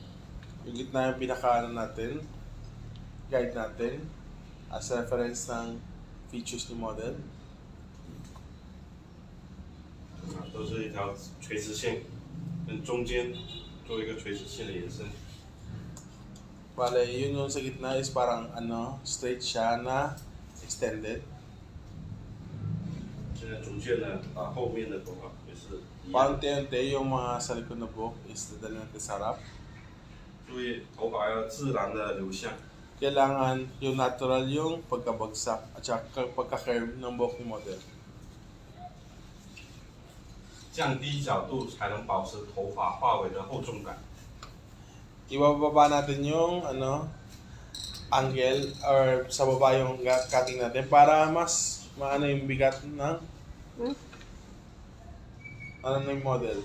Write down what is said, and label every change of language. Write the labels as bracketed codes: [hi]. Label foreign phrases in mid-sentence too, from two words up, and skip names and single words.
[tl] Yung gitna yung pinaka natin, guide natin, as reference ng features ni model. [zh] 都是一条垂直线，跟中间做一个垂直线的延伸。 [tl] Bale, yun yung sa gitna is parang straight siya na extended. [zh] 现在逐渐的把后面的头发也是一样， [tl] Paunti-unti yung mga sa likod na buhok is dadali natin sa harap. [zh] 注意头发要自然的流向。 [tl] Kailangan yung natural yung pagkabagsak at saka pagka-curve ng buhok ni model. [zh] 降低角度才能保持头发发尾的厚重感。 [tl] Ibababa natin yung angle or sa baba yung cutting natin para mas maano yung bigat ng yung model.